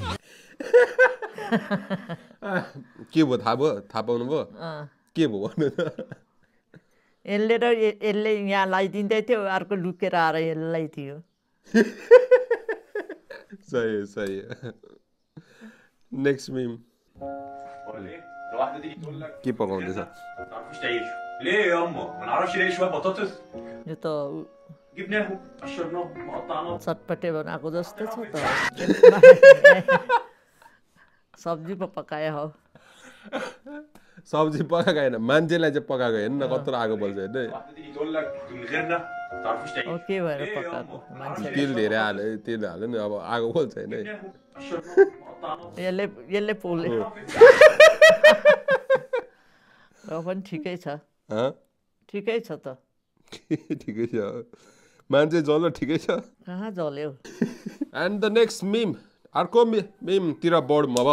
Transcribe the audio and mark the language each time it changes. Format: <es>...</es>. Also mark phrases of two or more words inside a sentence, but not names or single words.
<ne>के भयो थाहा पाउनु भयो के भयो भन्नु त यसले यहाँ लगाइदिँदै थियो अर्को लुकेर आएर यसलाई थियो सही</ne> <en>next meme</en> <ne>के पकाउँदैछ</ne> <ar>ليه يا أمه؟ ما نعرفش ليه شوية بطاطس؟</ar> <ne>यो त</ne> <ar>جبناهم قشرناهم وقطعناهم</ar> <ne>चटपटे बनाएको जस्तो छ त सब्जी पो पकाए हो सब्जी पकाएको होइन मान्छेलाई चाहिँ पकाएको हेर्नु न कत्रो आगो बल्छ हेर्नु</ne> <ar>واحدة تيجي تقول لك من غيرنا ما تعرفوش تعيشوا</ar> <ne>हो के भएर पकाएको मान्छे तेल धेरै हाल्यो नि अब आगो बल्छ होइन</ne> <ar>قشرناهم وقطعناهم</ar> <ne>यसले पोले र पनि ठिकै छ ठिकै छ त ठिकै छ मान्छे जल ठिकै छ कहाँ जल्यो</ne> <en>and the next meme</en> <ne>अर्को मिमतिर बढौँ अब</ne>